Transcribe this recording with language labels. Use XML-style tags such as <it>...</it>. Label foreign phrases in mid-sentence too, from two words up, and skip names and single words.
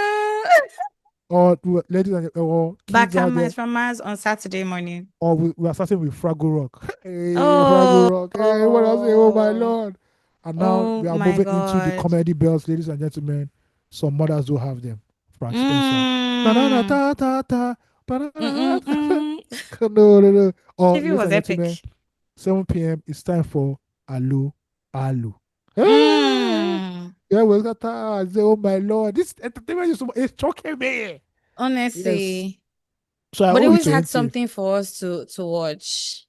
<en>Or ladies and or kids out there, Backhammers from Mars on Saturday morning. or we are starting with Fraggle Rock. Hey, Fraggle Oh, Rock. Hey, what I say? Oh my lord! And now oh we are my moving into the God. comedy belts, ladies and gentlemen. Some mothers do have them. Frank Spencer. Na na na Mm. ta ta ta. Ba-da-da-da. Mm-mm-mm. No, no, no. Or TV ladies was and gentlemen, epic. 7 p.m. It's time for Alu Alu. Hey, Mm. yeah, we got that. Oh my lord, this entertainment is choking me. Yes. Honestly. So I But they owe it always to had NTA. something for us to watch.</en>